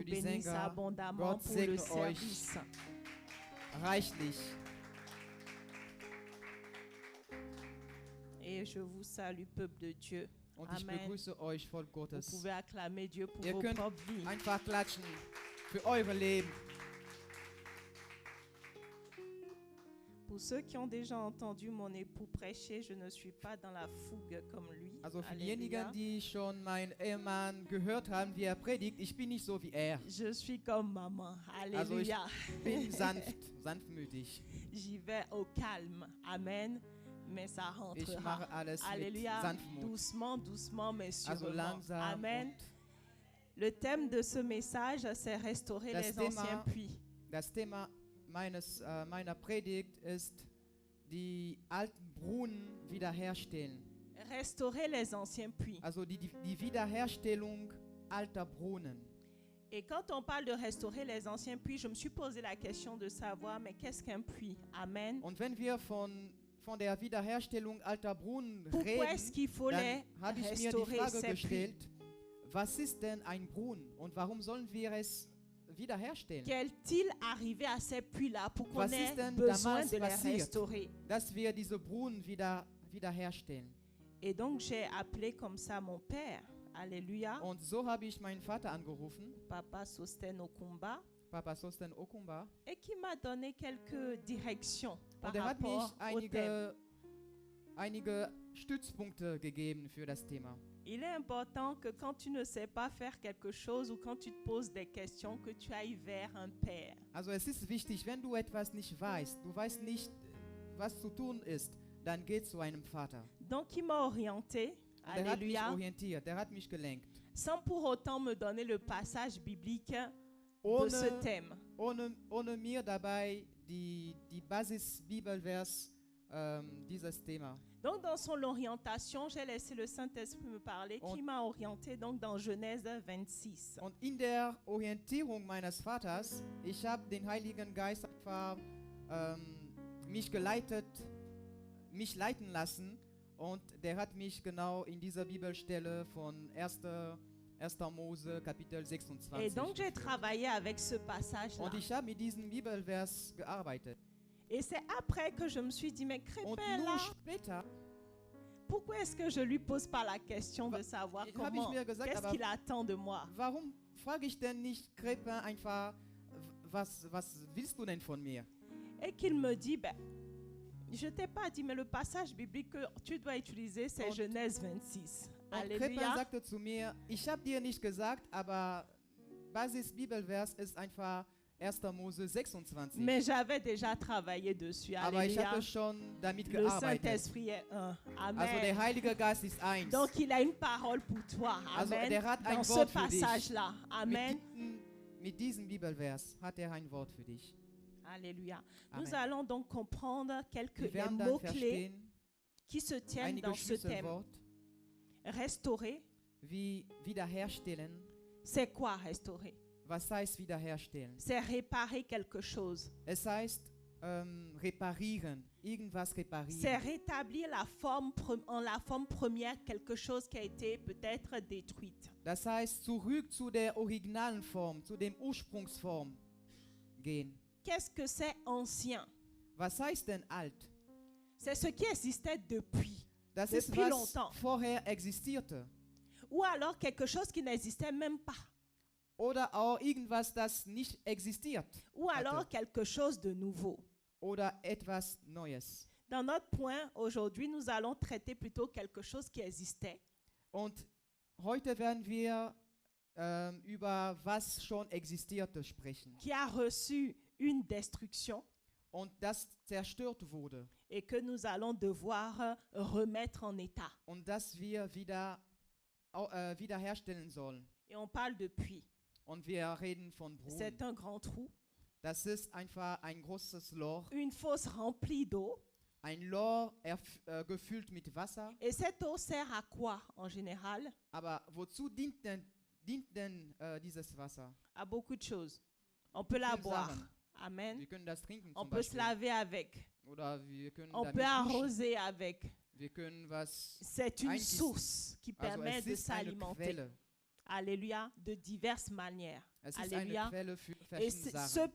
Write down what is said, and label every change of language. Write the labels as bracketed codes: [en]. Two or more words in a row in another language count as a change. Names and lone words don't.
[de] für die [fr] bénisse [de] Sänger. [fr] abondamment [de] Gott [fr] pour le [de] segne euch. [fr] service. [de] reichlich. [fr] Et je vous salue, peuple de Dieu. [de] Und ich [fr] Amen. [de] begrüße euch, Volk [fr] Vous [de] Gottes. [fr] pouvez acclamer Dieu pour [de] Ihr [fr] vos [de] könnt [fr] propres vies. [de] einfach klatschen für eure Leben. [fr] Pour ceux qui ont déjà entendu mon époux prêcher, je ne suis pas dans la fougue comme lui. [de] Also für [fr] Alléluia. [de] diejenigen, die schon meinen Ehemann gehört haben, wie er predigt, ich bin nicht so wie er. [fr] Je suis comme maman. [de] Also ich [fr] Alléluia. [de] bin sanftmütig. [fr] J'y vais au calme. Amen. Mais ça [de] Ich [fr] rentrera. [de] mache alles mit [fr] Alléluia. [de] Sanftmut. [fr] Doucement, doucement, mais [de] Also [fr] sûrement. [de] langsam. [fr] Amen. [de] Und [fr] Le thème de ce message, c'est restaurer [de] Das [fr] les [de] Thema- [fr] anciens puits. [de] das Thema meiner Predigt ist, die alten Brunnen wiederherstellen. [fr] Restaurer les anciens puits. [de] Also die Wiederherstellung alter Brunnen. [fr] Et quand on parle de restaurer les anciens puits, je me suis posé la question de savoir, mais qu'est-ce qu'un puits? Amen. [de] Und wenn wir von der Wiederherstellung alter Brunnen [fr] Pourquoi est-ce [de] reden, [fr] qu'il faut les [de] dann habe ich mir die [fr] restaurer, [de] Frage [fr] ces puits? [de] gestellt, was ist denn ein Brunnen und warum sollen wir es wiederherstellen? [fr] Qu'est-il arrivé à ces puits-là pour qu'on [de] Was [fr] ait [de] ist denn [fr] besoin [de] damals [fr] de les [de] passiert? [fr] restaurer? [de] Dass wir diese Brunnen wiederherstellen. [fr] Et donc j'ai appelé comme ça mon père, alléluia, [de] Und so habe ich meinen Vater angerufen, [fr] Papa Sosten Okumba, [de] Papa Sosten Okumba, [fr] et qui m'a donné quelques directions par [de] und er hat mich [fr] rapport au thème. [de] einige Stützpunkte gegeben für das Thema. [fr] Il est important que quand tu ne sais pas faire quelque chose ou quand tu te poses des questions, que tu ailles vers un père. [de] Also es ist wichtig, wenn du etwas nicht weißt, du weißt nicht, was zu tun ist, dann geh zu einem Vater. [fr] Donc il m'a orienté, [de] Und er hat mich [fr] alléluia, [de] orientiert, er hat mich gelenkt. [fr] sans pour autant me donner le passage biblique de ce thème. [de] Ohne mir dabei die Basis-Bibelvers dieses Thema. [fr] Donc, dans son orientation, j'ai laissé le Saint-Esprit me parler, qui m'a orienté donc dans Genèse 26. [de] Und in der Orientierung meines Vaters, ich habe den Heiligen Geist einfach mich leiten lassen, und der hat mich genau in dieser Bibelstelle von 1. Mose Kapitel 26 [fr] Et donc, j'ai [de] geführt. [fr] travaillé avec ce passage-là. [de] Und ich habe mit diesem Bibelvers gearbeitet. [fr] Et c'est après que je me suis dit, mais [de] Und [fr] Crépin, [de] nur [fr] là, [de] später [fr] pourquoi est-ce que je lui pose pas la question de savoir [de] habe ich [fr] comment, [de] mir gesagt, [fr] qu'est-ce [de] aber [fr] qu'il attend de moi? [de] warum frage ich denn nicht Crépin einfach, was willst du denn von mir? [fr] Et qu'il me dit, ben, je t'ai pas dit, mais le passage biblique que tu dois utiliser, c'est [de] Und- [fr] Genèse 26. [de] Und Crépin [fr] Alléluia. [de] sagte zu mir, ich habe dir nicht gesagt, aber Basis-Bibelvers ist einfach 1. Mose 26. [fr] Mais j'avais déjà travaillé dessus. [de] Aber ich [fr] Alléluia. [de] habe schon damit [fr] Le [de] gearbeitet. [fr] Saint-Esprit est un. [de] Also der [fr] Amen. [de] Heilige Geist ist eins. [fr] Donc il a une parole pour toi. [de] Also [fr] Amen. [de] der hat ein [fr] Dans ce [de] Wort für dich. [fr] passage-là. Amen. [de] Mit diesem Bibelvers hat er ein Wort für dich. [fr] Alléluia. Amen. Nous allons donc comprendre quelques [de] Wir [fr] les [de] werden dann [fr] mots-clés [de] verstehen, [fr] qui se tiennent [de] einige [fr] dans ce thème. [de] Schlüsselworte, [fr] Restaurer, [de] wie wiederherstellen. [fr] c'est quoi restaurer? [de] Was heißt wiederherstellen? [fr] C'est réparer quelque chose. [de] Es heißt reparieren, irgendwas [fr] C'est [de] reparieren. [fr] rétablir en la forme première quelque chose qui a été peut-être détruite. [de] Das heißt, zurück zu der originalen Form, zu dem Ursprungsform gehen. [fr] Qu'est-ce que c'est ancien? [de] Was heißt denn alt? [fr] C'est ce qui existait depuis. [de] Das ist [fr] Depuis [de] was [fr] longtemps. [de] vorher existierte. [fr] Ou alors quelque chose qui n'existait même pas. [de] Oder auch irgendwas, das nicht existiert. [fr] Ou alors [de] Hatte. [fr] quelque chose de nouveau. [de] Oder etwas Neues. [fr] Dans notre point, aujourd'hui, nous allons traiter plutôt quelque chose qui existait. [de] Und heute werden wir über was schon existierte sprechen. [fr] Qui a reçu une destruction [de] Und das zerstört wurde. [fr] et que nous allons devoir remettre en état. [de] Und das wir wiederherstellen sollen. [fr] Et on parle de puits. [de] Und wir reden von Brunnen. [fr] C'est un grand trou, [de] Das ist einfach ein großes Loch. [fr] une fosse remplie d'eau. [de] Ein Loch gefüllt mit Wasser. [fr] Et cette eau sert à quoi en général? [de] Aber wozu dient denn dieses Wasser? [fr] À beaucoup de choses. On peut la [de] Viele [fr] boire. [de] Sachen. [fr] Amen. [de] Wir können das trinken [fr] On [de] zum [fr] peut se [de] Beispiel. [fr] laver avec. [de] Oder wir können [fr] On [de] damit [fr] peut [de] duschen. [fr] arroser avec. [de] Wir können was. [fr] C'est une [de] Eigentlich- [fr] source qui [de] Also [fr] permet [de] es [fr] de [de] ist eine [fr] s'alimenter. [de] Quelle. [fr] Alléluia. De diverses manières. [de] Es ist eine [fr] Alléluia. [de] Quelle für [fr] Et [de] verschiedene [fr] ce [de] Sachen.